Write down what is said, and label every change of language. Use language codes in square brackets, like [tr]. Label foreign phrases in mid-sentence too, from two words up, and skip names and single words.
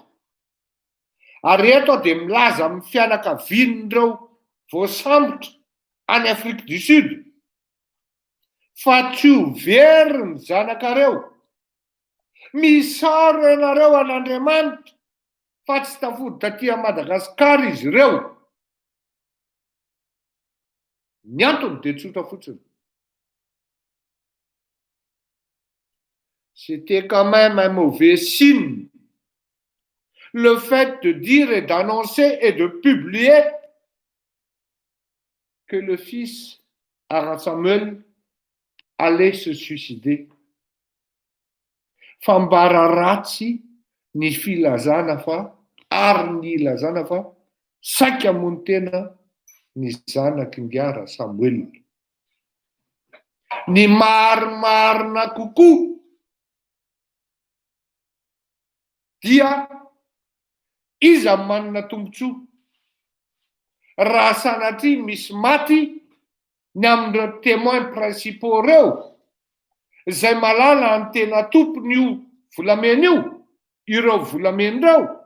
[mg] Ary eto dia milaza amin'ny fianakavian'ireo voasambotra any Afrique du Sud fa tsy ho very ny zanakareo. Misaro ianareo an'Andriamanitra fa tsy tafody taty Madagasikara izy ireo. Ny antony dia tsotra fotsiny. [fr] C'était quand même un mauvais signe le fait de dire et d'annoncer et de publier que le fils Arend Samuel allait se suicider. [mg] Fambara ratsy ny filazana fa ary ny ilazana fa saika hamono tena ny zanaky Ngara Samuel. Ny marimarina kokoa dia iza manana tombotsoa raha sanatria misy maty ny amin'ireo [fr] témoins principaux [mg] reo izay malala ny tena tompony io volamena io, ireo volamenireo.